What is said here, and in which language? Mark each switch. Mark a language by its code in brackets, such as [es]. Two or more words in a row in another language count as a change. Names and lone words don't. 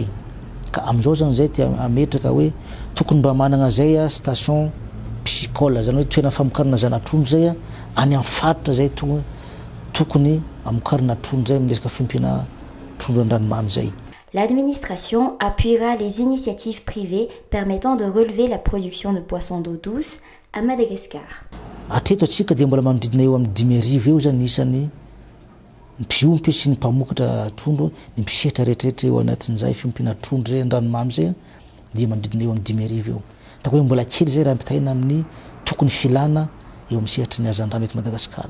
[mg] Ka am'izao zany zay tia ametraka hoe tokony mba manana zay [fr] station piscicole [mg] zany hoe toerana famokarana zana-trondro zay any amin'ny faritra zay tokony amokarana trondro zay amin'ny resaka fiompiana trondro an-dranomamy zay. [fr] L'administration appuiera les initiatives privées permettant de relever la production de poissons d'eau douce à Madagascar. [mg] Atreto atsika dia mbola manodidina eo amin'ny 5,000 eo zany isan'ny mpiompy sy ny mpamokatra trondro ny mpisehatra rehetrarehetra eo anatin'izay fiompiana trondro zay an-dranomamy zay dia manodidina eo amin'ny 5,000 eo. Tako hoe mbola kely zay raha ampitaina amin'ny tokony filana eo amin'ny sehatry ny hazan-drano eto Madagasikara.